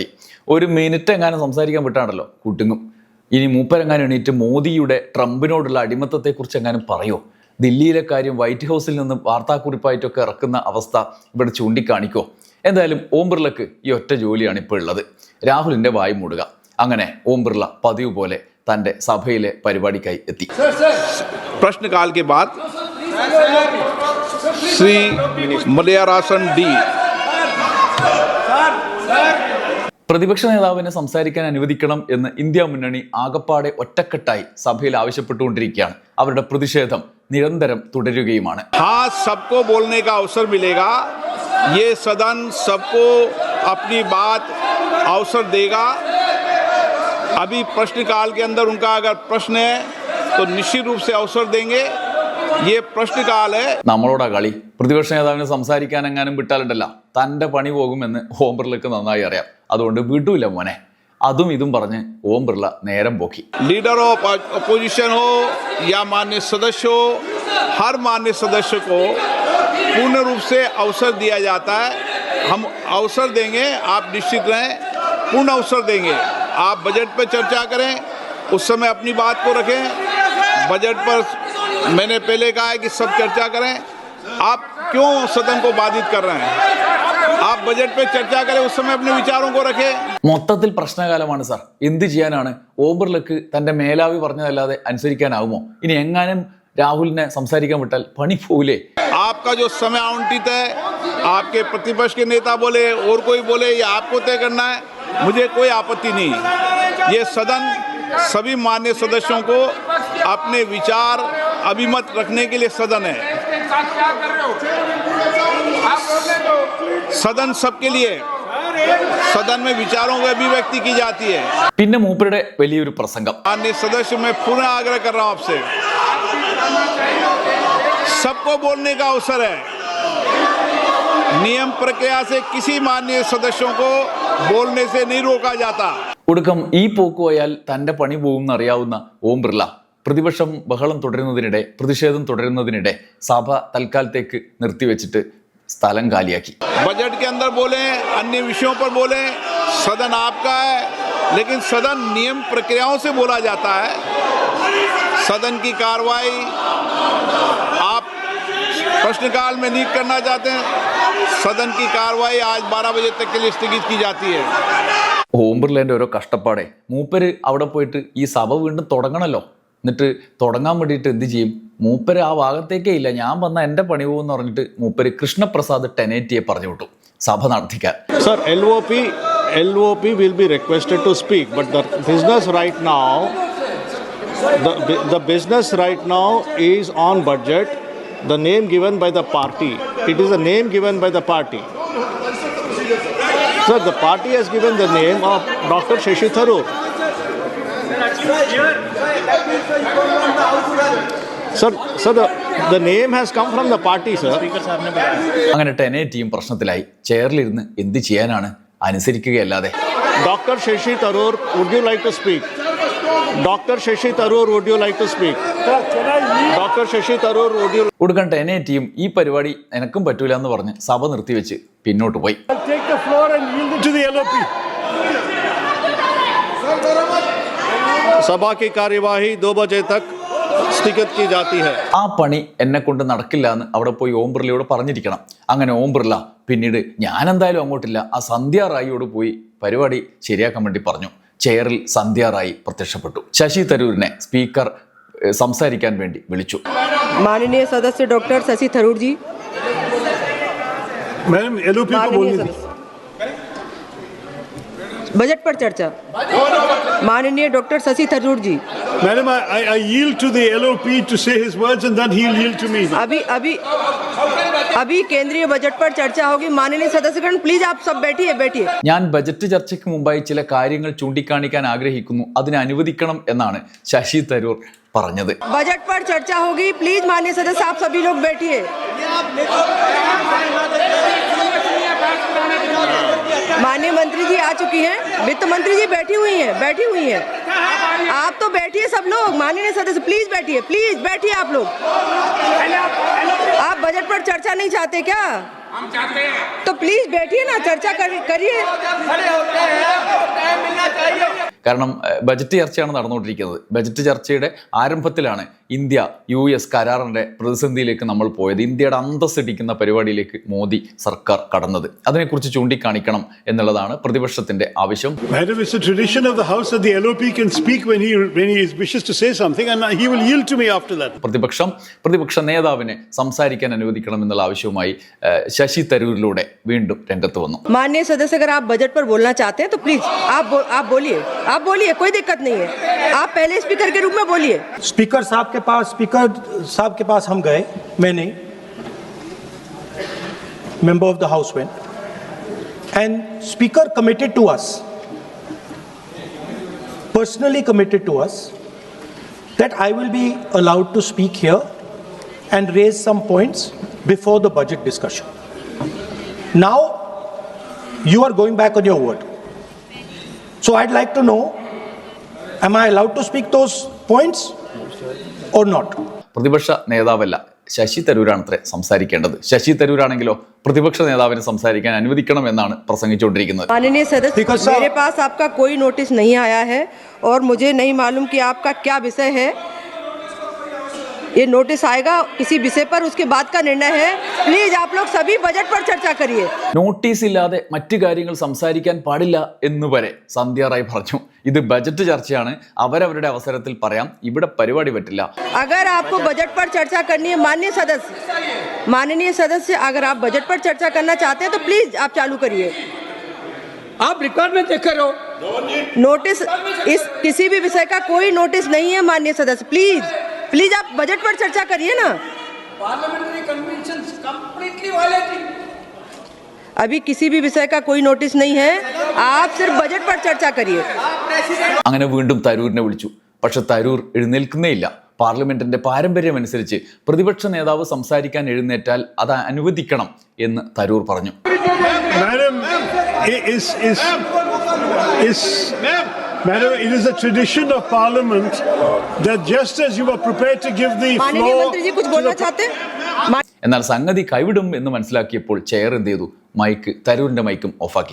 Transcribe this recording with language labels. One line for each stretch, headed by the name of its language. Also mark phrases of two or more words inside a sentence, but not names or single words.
Malayalam: ഒരു മിനിറ്റ് എങ്ങാനും സംസാരിക്കാൻ വിട്ടാണല്ലോ കുട്ടുങ്ങും. ഇനി മൂപ്പരെങ്ങാനും എണീറ്റ് മോദിയുടെ ട്രംപിനോടുള്ള അടിമത്തത്തെക്കുറിച്ച് എങ്ങാനും പറയോ? ദില്ലിയിലെ കാര്യം വൈറ്റ് ഹൗസിൽ നിന്ന് വാർത്താക്കുറിപ്പായിട്ടൊക്കെ ഇറക്കുന്ന അവസ്ഥ ഇവിടെ ചൂണ്ടിക്കാണിക്കോ? എന്തായാലും ഓം ബിർളക്ക് ഈ ഒറ്റ ജോലിയാണ് ഇപ്പോൾ ഉള്ളത്, രാഹുലിന്റെ വായു മൂടുക. അങ്ങനെ ഓം ബിർള പതിവ് പോലെ തന്റെ സഭയിലെ പരിപാടിക്കായി എത്തി.
Hindi: प्रश्नकाल के बाद श्री मलयारासन डी
Malayalam: പ്രതിപക്ഷ നേതാവിനെ സംസാരിക്കാൻ അനുവദിക്കണം എന്ന് ഇന്ത്യ മുന്നണി ആകപ്പാടെ ഒറ്റക്കെട്ടായി സഭയിൽ ആവശ്യപ്പെട്ടുകൊണ്ടിരിക്കുകയാണ്. അവരുടെ പ്രതിഷേധം നിരന്തരം തുടരുകയുമാണ്.
Hindi: हाँ, सबको बोलने का अवसर मिलेगा, ये सदन सबको अपनी बात अवसर देगा. अभी प्रश्नकाल के अंदर उनका अगर प्रश्न है तो निश्चित रूप से अवसर देंगे. ये प्रश्नकाल है.
Malayalam: നമ്മളോടാ കളി. പ്രതിപക്ഷ നേതാവിനെ സംസാരിക്കാൻ എങ്ങാനും വിട്ടാലുണ്ടല്ല തന്റെ പണി പോകുമെന്ന് ഓം ബിർളക്ക് നന്നായി അറിയാം. അതുകൊണ്ട് വിടൂല മോനെ. അതും ഇതും പറഞ്ഞ് ഓം ബിർള നേരം പോക്കി.
English: Leader of Opposition
Hindi: हो या माननीय सदस्य हो, हर माननीय सदस्य को पूर्ण रूप से अवसर दिया जाता है. हम अवसर देंगे, आप निश्चित रहें, पूर्ण अवसर देंगे. आप बजट पर चर्चा करें, उस समय अपनी बात को रखें. बजट पर मैंने पहले कहा है कि सब चर्चा करें. आप क्यों सदन को बाधित कर रहे हैं? आप बजट पे चर्चा करें, उस समय अपने विचारों को रखें.
Malayalam: മൊത്തത്തിൽ പ്രശ്നകാലമാണ് സാർ. എന്ത് ചെയ്യാനാണ്? ഓം ബിർളക്ക് തന്റെ മേലാവി പറഞ്ഞതല്ലാതെ അനുസരിക്കാനാവുമോ? ഇനി എങ്ങാനും രാഹുലിനെ സംസാരിക്കാൻ വിട്ടാൽ പണി പോവില്ലേ?
Hindi: आपका जो समय आवंटित है, आपके प्रतिपक्ष के नेता बोले और कोई बोले, ये आपको तय करना है. मुझे कोई आपत्ति नहीं. ये सदन सभी मान्य सदस्यों को अपने विचार अभिमत रखने के लिए सदन है. सदन सबके लिए, सदन में विचारों की अभिव्यक्ति की जाती है.
Malayalam: പിന്നെ മൂപ്പരുടെ വലിയൊരു പ്രസംഗം.
Hindi: माननीय सदस्य, मैं पुनः आग्रह कर रहा हूं आपसे, सबको बोलने का अवसर है. नियम प्रक्रिया से किसी माननीय सदस्यों को बोलने से नहीं रोका जाता.
Malayalam: ഒടുക്കം ഈ പോക്ക് പോയാൽ തന്റെ പണി പോകുമെന്ന് അറിയാവുന്ന ഓം ബിർള പ്രതിപക്ഷം ബഹളം തുടരുന്നതിനിടെ, പ്രതിഷേധം തുടരുന്നതിനിടെ സഭ തൽക്കാലത്തേക്ക് നിർത്തിവെച്ചിട്ട് സ്ഥലം കാലിയാക്കി.
Hindi: बजट के अंदर बोले, अन्य विषयों पर बोले, सदन आपका है, लेकिन सदन नियम प्रक्रियाओं से बोला जाता है. सदन की कार्रवाई आप प्रश्नकाल में नहीं करना चाहते हैं, सदन की कार्रवाई आज 12 बजे तक के लिए स्थगित की जाती है.
Malayalam: ഓം ബിർളേന്റെ ഓരോ കഷ്ടപ്പാടെ. മൂപ്പര് അവിടെ പോയിട്ട് ഈ സഭ വീണ്ടും തുടങ്ങണല്ലോ. എന്നിട്ട് തുടങ്ങാൻ വേണ്ടിയിട്ട് എന്ത് ചെയ്യും? മൂപ്പര് ആ ഭാഗത്തേക്കേ ഇല്ല, ഞാൻ വന്ന എൻ്റെ പണി പോകുമെന്ന് പറഞ്ഞിട്ട് മൂപ്പര് കൃഷ്ണപ്രസാദ് ടെനേറ്റിയെ പറഞ്ഞു വിട്ടു സഭ നടത്തിക്കാൻ.
English: Sir, LOP will be requested to speak, but the business right now, the business right now is on budget. The name given by the party, it is a name given by the party. Sir, the party has given the name of Dr. Shashi Tharoor. Sir, The name has come from the party, sir.
Malayalam: അങ്ങനെ 10A ടീം പ്രശ്നത്തിലായി. ചെയറിലിരുന്ന് എന്ത് ചെയ്യാനാണ്, അനുസരിക്കുകയല്ലാതെ.
English: Dr. Shashi Tharoor, would you like to speak? Dr. Shashi Tharoor, would you like to speak? Dr. Shashi Tharoor, would you?
Malayalam: കൊടുക്കാൻ 10A ടീം ഈ പരിപാടി എനക്കും പറ്റൂല എന്ന് പറഞ്ഞ് സഭ നിർത്തിവെച്ച് പിന്നോട്ട് പോയി.
English: Take the floor and yield it to the LOP.
Hindi: सभा की कार्यवाही 2 बजे तक स्थगित की जाती है.
Malayalam: ആ പണി എന്നെ കൊണ്ട് നടക്കില്ല എന്ന് അവിടെ പോയി ഓം ബിർളയോട് പറഞ്ഞിരിക്കണം. അങ്ങനെ ഓം ബിർള പിന്നീട് ഞാൻ എന്തായാലും അങ്ങോട്ടില്ല, ആ സന്ധ്യ റായിയോട് പോയി പരിപാടി ശരിയാക്കാൻ വേണ്ടി പറഞ്ഞു. ചെയറിൽ സന്ധ്യ റായി പ്രത്യക്ഷപ്പെട്ടു. ശശി തരൂരിനെ സ്പീക്കർ സംസാരിക്കാൻ വേണ്ടി വിളിച്ചു.
Hindi: माननीय सदस्य डॉक्टर शशि थरूर जी, मैडम LOP को बोलने माननीय दीजिए. बजट पर चर्चा. माननीय डॉक्टर शशि थरूर जी,
English: Madam, I yield to the LOP to say his words and then he'll yield to me.
Hindi: अभी केंद्रीय बजट पर चर्चा होगी. माननीय सदस्यगण प्लीज आप सब बैठिए.
Malayalam: ഞാൻ ബജറ്റ് ചർച്ചയ്ക്ക് മുമ്പായി ചില കാര്യങ്ങൾ ചൂണ്ടിക്കാണിക്കാൻ ആഗ്രഹിക്കുന്നു, അതിനെ അനുവദിക്കണം എന്നാണ് ശശി തരൂർ പറഞ്ഞത്.
Hindi: बजट पर चर्चा होगी, प्लीज माननीय सदस्य आप सभी लोग बैठिए. माननीय मंत्री जी आ चुकी हैं, वित्त मंत्री जी बैठी हुई हैं. आप तो बैठिए सब लोग. माननीय सदस्य प्लीज बैठिए आप लोग. आप बजट पर चर्चा नहीं चाहते क्या? हम चाहते हैं. तो प्लीज बैठिए ना, चर्चा करिए.
Malayalam: കാരണം ബജറ്റ് ചർച്ചയാണ് നടന്നുകൊണ്ടിരിക്കുന്നത്. ബജറ്റ് ചർച്ചയുടെ ആരംഭത്തിലാണ് ഇന്ത്യ US കരാറിന്റെ പ്രതിസന്ധിയിലേക്ക് നമ്മൾ പോയത്. ഇന്ത്യയുടെ അന്തസ് ഇടിക്കുന്ന പരിപാടിയിലേക്ക് മോദി സർക്കാർ കടന്നത്. അതിനെക്കുറിച്ച് ചൂണ്ടിക്കാണിക്കണം എന്നുള്ളതാണ് പ്രതിപക്ഷത്തിന്റെ ആവശ്യം.
English: Madam, it's a tradition of the House that the LOP can speak when he wishes to say something and he will yield to me after that.
Malayalam: പ്രതിപക്ഷ നേതാവിനെ സംസാരിക്കാൻ അനുവദിക്കണം എന്നുള്ള ആവശ്യവുമായി ശശി തരൂരിലൂടെ വീണ്ടും രംഗത്ത് വന്നു.
Hindi: माननीय सदस्य अगर आप बजट पर बोलना चाहते हैं तो प्लीज आप बोलिए, कोई दिक्कत नहीं है. आप पहले स्पीकर के रूप में बोलिए. स्पीकर साहब के पास हम गए, मैं नहीं,
English: member of the house went, and speaker committed to us, personally committed to us, that I will be allowed to speak here and raise some points before the budget discussion. Now you are going back on your word, so I'd like to know, am I allowed to speak those points or not?
Malayalam: പ്രതിപക്ഷ നേതാവല്ല, ശശി തരൂരാണത്രേ സംസാരിക്കേണ്ടത്. ശശി തരൂരാണെങ്കിലോ പ്രതിപക്ഷ നേതാവിനെ സംസാരിക്കാൻ അനുവദിക്കണം എന്നാണ് പ്രസംഗിച്ചുകൊണ്ടിരിക്കുന്നത്.
Hindi: माननीय सदस्य, मेरे पास आपका कोई नोटिस नहीं आया है और मुझे नहीं मालूम कि आपका क्या विषय है. ये नोटिस आएगा किसी विषय पर, उसके बाद का निर्णय है. प्लीज आप लोग सभी बजट पर चर्चा करिए.
Malayalam: നോട്ടീസ് ഇല്ലാതെ മറ്റു കാര്യങ്ങൾ സംസാരിക്കാൻ പാടില്ല എന്ന് വരെ സന്ധ്യ റായ് പറഞ്ഞു. ഇത് ബജറ്റ് ചർച്ചയാണ്, അവരവരുടെ അവസരത്തിൽ പറയാം, ഇവിടെ പരിപാടി പറ്റില്ല.
Hindi: अगर आपको बजट पर चर्चा करनी है माननीय सदस्य, अगर आप बजट पर चर्चा करना चाहते हैं तो प्लीज आप चालू करिए. आप रिक्वायरमेंट देख कर हो. नोटिस इस किसी भी विषय का कोई नोटिस नहीं है माननीय सदस्य. प्लीज आप बजट पर चर्चा करिए ना.
English: parliamentary convention completely violating.
Hindi: अभी किसी भी विषय का कोई नोटिस नहीं है, आप सिर्फ बजट पर चर्चा करिए.
Malayalam: അങ്ങനെ വീണ്ടും തരൂരിനെ വിളിച്ചു. പക്ഷെ തരൂർ എഴുന്നേൽക്കുന്നേയില്ല. പാർലമെന്റിന്റെ പാരമ്പര്യമനുസരിച്ച് പ്രതിപക്ഷ നേതാവ് സംസാരിക്കാൻ എഴുന്നേറ്റാൽ അത് അനുവദിക്കണം എന്ന് തരൂർ പറഞ്ഞു.
English: Madam, it is a tradition of Parliament that just as you were prepared to give the
Hindi: माननीय
English: floor
Hindi: मंत्री जी कुछ बोलना चाहते हैं?
Malayalam: എന്നാൽ സംഗതി കൈവിടും എന്ന് മനസ്സിലാക്കിയപ്പോൾ ചെയർ എന്ത് ചെയ്തു, തരൂരിന്റെ മൈക്കും ഓഫാക്കി.